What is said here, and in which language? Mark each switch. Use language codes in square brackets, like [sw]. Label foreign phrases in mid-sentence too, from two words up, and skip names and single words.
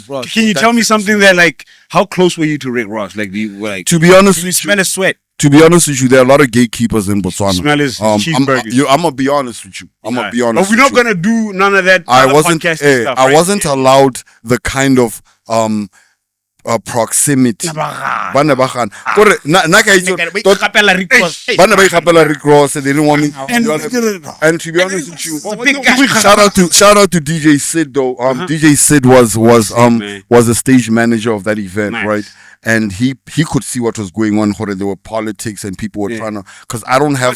[en] Can you tell me something that, like, how close were you to Rick Ross? Like, do you like? To be honest, You smell his sweat. to be honest with you, there are a lot of gatekeepers in Botswana. Smell his cheeseburgers. I'm gonna be honest with you. I'm gonna be honest. But we're not with you. gonna do none of that. I other wasn't. podcasting stuff, I right? wasn't allowed the kind of proximity. [tn] Bana ba gana. Kore, na ka itse tot- Capella Rick bana ba ikgapela Rick Ross, [en] they didn't want me. And to be honest with you, shout out to DJ Sid though. DJ Sid was a stage manager of that event, Nice. right? And he could see what was going on. There were politics and people were trying to. Because I don't have.